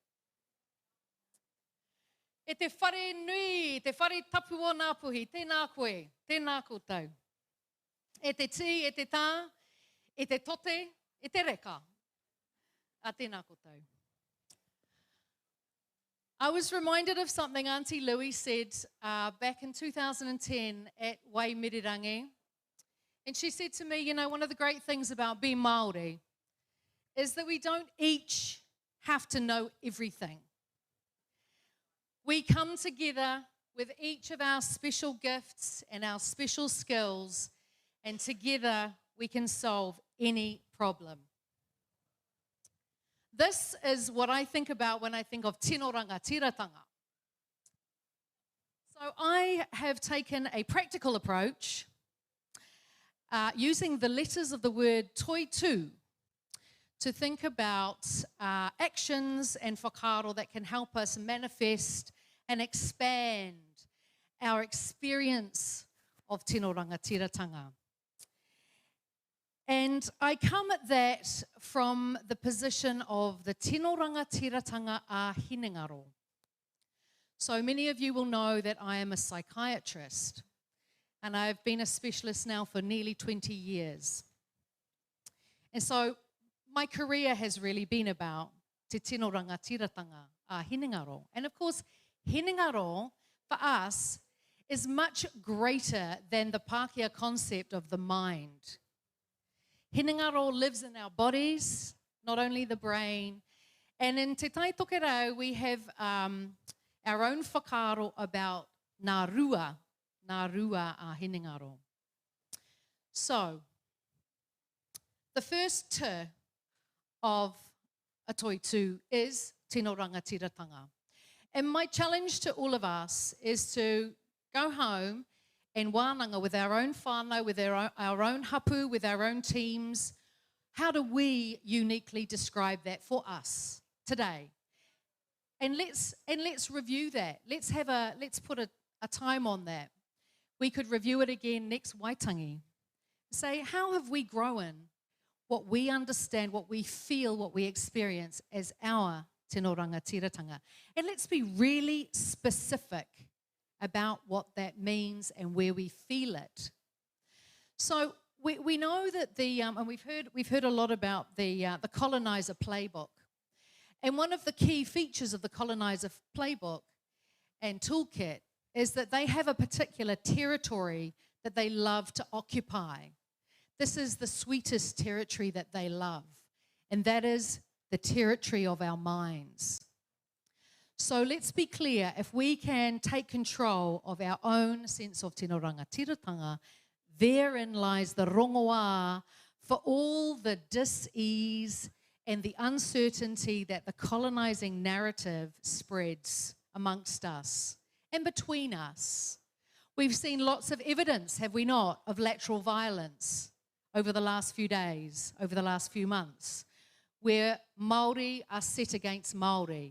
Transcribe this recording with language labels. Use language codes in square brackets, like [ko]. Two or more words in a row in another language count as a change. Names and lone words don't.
[mi] E te whare nui, te whare tapu o Ngāpuhi. Tēnā koe, tēnā koutou. E te tī, e te tā, e te tote, e te reka. A tēnā koutou. [en] I was reminded of something Auntie Louie said back in 2010 at Waimirirangi. And she said to me, you know, one of the great things about being Māori is that we don't each have to know everything. We come together with each of our special gifts and our special skills, and together we can solve any problem. This is what I think about when I think of [mi] tino rangatiratanga. [en] So I have taken a practical approach using the letters of the word toitu to think about actions and whakaaro that can help us manifest and expand our experience of tino rangatiratanga. And I come at that from the position of the [mi] tino rangatiratanga a hinengaro. [en] So many of you will know that I am a psychiatrist, and I've been a specialist now for nearly 20 years. And so my career has really been about [mi] te tino rangatiratanga a hinengaro. [en] And of course, hinengaro for us is much greater than the Pākehā concept of the mind. Hinengaro lives in our bodies, not only the brain. And in Te Tai Tokerau, we have our own whakaaro about [mi] nā rua a hinengaro. [en] So, the first te of a toitu is [mi] tino rangatiratanga. [en] And my challenge to all of us is to go home and wānanga with our own whānau, with our own hapu, with our own teams. How do we uniquely describe that for us today? And let's review that. Let's put a time on that. We could review it again next Waitangi. Say, how have we grown what we understand, what we feel, what we experience as our [mi] tino rangatiratanga? [en] And let's be really specific about what that means and where we feel it. So we know that and we've heard a lot about the colonizer playbook. And one of the key features of the colonizer playbook and toolkit is that they have a particular territory that they love to occupy. This is the sweetest territory that they love, and that is the territory of our minds. So let's be clear, if we can take control of our own sense of [mi] tino rangatiratanga, [en] therein lies the rongoā for all the dis-ease and the uncertainty that the colonizing narrative spreads amongst us and between us. We've seen lots of evidence, have we not, of lateral violence over the last few days, over the last few months, where Māori are set against Māori.